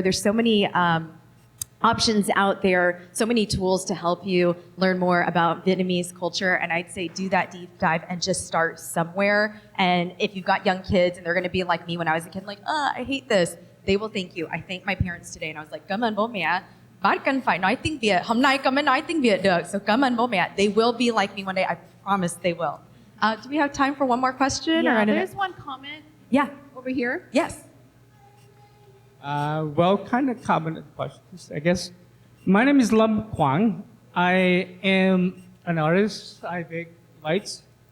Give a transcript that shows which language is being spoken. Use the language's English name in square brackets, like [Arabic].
[English] There's so many options out there, so many tools to help you learn more about Vietnamese culture. And I'd say do that deep dive and just start somewhere. And if you've got young kids and they're going to be like me when I was a kid, like, I hate this, they will thank you. I thanked my parents today, and I was like, [Vietnamese] cảm ơn bố mẹ. Bác cần phải nói tiếng Việt. Hôm nay con mới nói tiếng Việt được. So cảm ơn bố mẹ. [English] They will be like me one day. I promise they will. Do we have time for one more question? Yeah, or there's one comment. Yeah. Over here. Yes. Well, kind of common questions, I guess. My name is Lam Quang. I am an artist. I make lights.